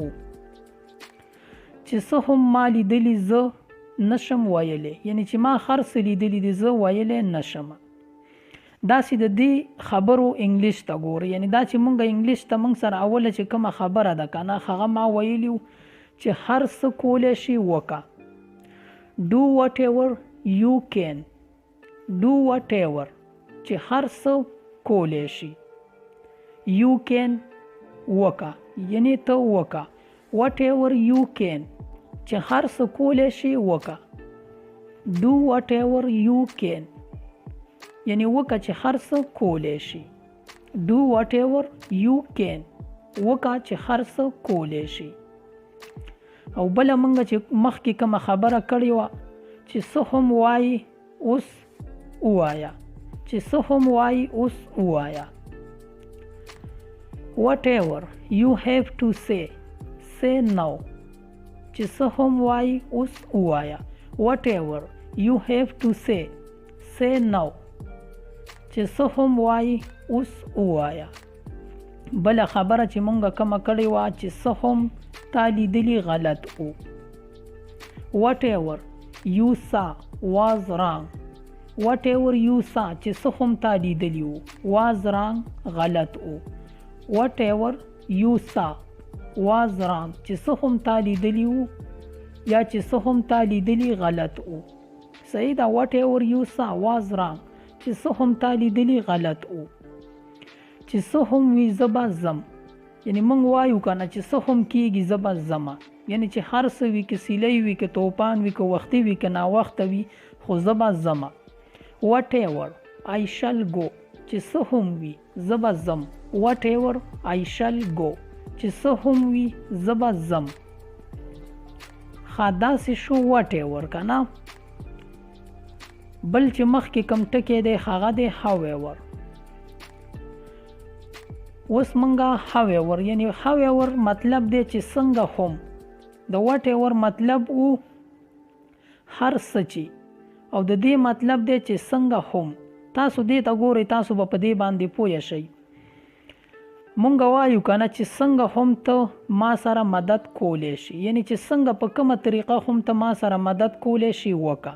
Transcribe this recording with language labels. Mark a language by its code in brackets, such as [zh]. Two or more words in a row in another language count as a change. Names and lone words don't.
[ps] چې څه هم ما لیدلی زه نشم ویلی، یعنی چې ما هر څه لیدلی دي زه ویلی نشم. داسې د دې خبرو انګلیش ته ګورئ. یعنی دا چې مونږ انګلیش ته مونږ سره اوله چې کومه خبره ده که نه، هغه ما ویلي چې هر څه کولی شي وکړه. [en] do whatever you can. do whatever [ps] چې هر څه کولی شي. [en] you can [ps] وکړه، یعنی ته وکړه. [en] whatever you can [ps] چې هر څه کولی شي وکړه. [en] do whatever you can [ps] یعنی وکړه چې هر څه کولی شي. [en] do whatever you can [ps] وکړه چې هر څه کولی شي. او بله مونږ چې مخکې کومه خبره کړې وه چې څه هم وایي اوس ووایه. چې څه هم وایي اوس ووایه. [en] whatever you have to say, say now. [ps] چې څه هم وایي اوس ووایه. [en] whatever you have to say, say now. [ps] چې څه هم وایي اوس ووایه. بله خبره چې مونږ کومه کړې وه چې څه هم تا لیدلی غلط و. [en] whatever you saw was wrong. whatever you saw [ps] چې څه هم تا لیدلی و [en] was wrong [ps] غلط و. [en] whatever you saw was wrong [ps] چې څه هم تا لیدلی و یا چې څه هم تا لیدلی غلط و. صحیح ده. [en] whatever you saw was wrong [ps] چې څه هم تا لیدلی غلط و. چې څه هم وي زه به ځم، یعنی مونږ وایو که نه چې څه هم کیږي زه به ځمه. یعنی چې هر څه وي، که سیلی وي، که توپان وي، که وختي وي، که ناوخته وي، خو زه به ځمه. [en] whatever I shall go [ps] چې څه هم وي زه به ځم. [en] whatever I shall go [ps] چې څه هم وي زه به ځم. ښه داسې شو whatever که نه. بل چې مخکې کوم ټکی دی هغه دی however. اوس مونږه however یعنی however مطلب دی چې څنګه هم. د whatever مطلب و هر څه چې، او د دې مطلب دی چې څنګه هم. تاسو دې ته ګورئ، تاسو به په دې باندې پوه شئ. مونږ وایو که نه چې څنګه هم ته ما سره مدد کولی شي، یعنی چې څنګه په کومه طریقه هم ته ما سره مدد کولی شي وکړه.